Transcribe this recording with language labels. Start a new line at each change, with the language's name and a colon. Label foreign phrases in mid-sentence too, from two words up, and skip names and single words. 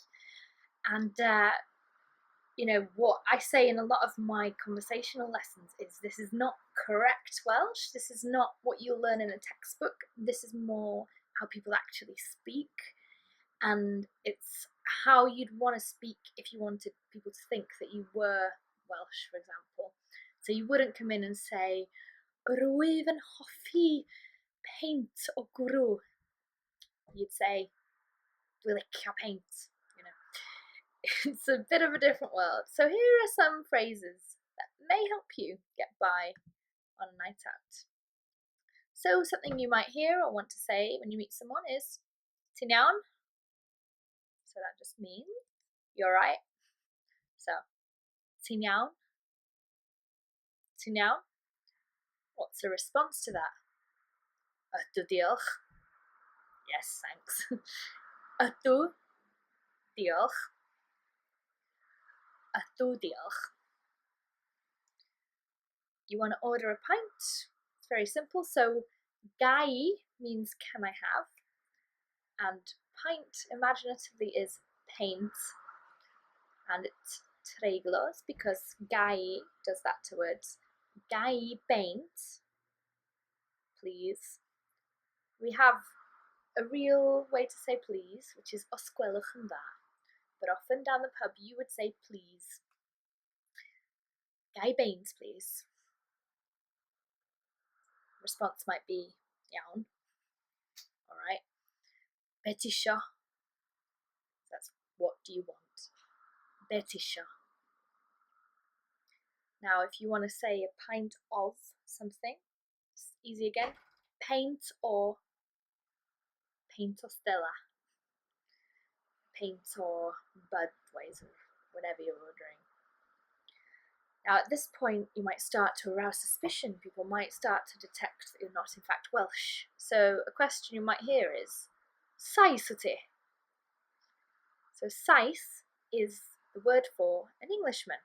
English: And, what I say in a lot of my conversational lessons is this is not correct Welsh. This is not what you'll learn in a textbook. This is more how people actually speak. And it's how you'd want to speak if you wanted people to think that you were Welsh, for example. So you wouldn't come in and say,
Welsh: Rwyf hoffi peint o gwrw.
English: You'd say,
Welsh: Dwi'n licio peint.
English: It's a bit of a different world. So here are some phrases that may help you get by on a night out. So something you might hear or want to say when you meet someone is,
Welsh: Ti'n iawn?
English: So that just means you're right. So,
Welsh: ti'n iawn? Ti'n iawn?
English: What's the response to that?
Welsh: Ydw, diolch.
English: Yes, thanks.
Welsh: Ydw, diolch. Ydw, diolch.
English: You want to order a pint? It's very simple. So, gai means can I have? And pint imaginatively is paint. And it's treiglos because gai does that to words.
Welsh: Gai beint, please.
English: We have a real way to say please, which is
Welsh: os gwelwch yn dda.
English: But often down the pub you would say please.
Welsh: Gai beint,
English: please. Response might be iawn.
Welsh: Alright. Be tisho?
English: That's what do you want?
Welsh: Be tisho?
English: Now, if you want to say a pint of something, it's easy again.
Welsh: Peint or peint o stella.
English: Peint or Budweiser, whatever you're ordering. Now, at this point, you might start to arouse suspicion. People might start to detect that you're not, in fact, Welsh. So, a question you might hear is,
Welsh: Sais ti?
English: So, Sais is the word for an Englishman.